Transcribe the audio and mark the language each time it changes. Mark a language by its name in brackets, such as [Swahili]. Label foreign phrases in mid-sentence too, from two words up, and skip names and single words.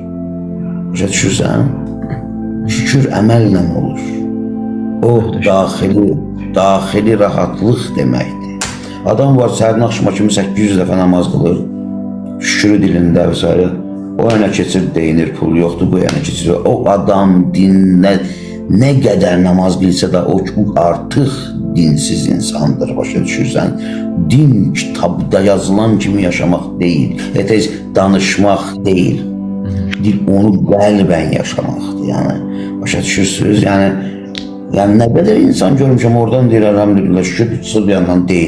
[Azerbaijani] Başa düşürsən? Şükür əməllə olur. O daxili rahatlıq deməkdir. Adam var səhərin axşama kimi 800 dəfə namaz qılır. Şükürü dilində və s. O yana keçir deyinir, pul yoxdur, bu yana keçir. [Turkish] O adam dinlə ne kadar namaz bilse de o artık dinsiz insandır, başa düşürsən. [Azerbaijani] Din kitabda yazılan kimi yaşamaq deyil, tez danışmaq deyil. Din onu qəlbən yaşamaqdır, yəni başa düşürsünüz, yəni nə qədər insan görmüşəm, oradan deyir, elhamdülillah, şükür, sırf yandan deyil.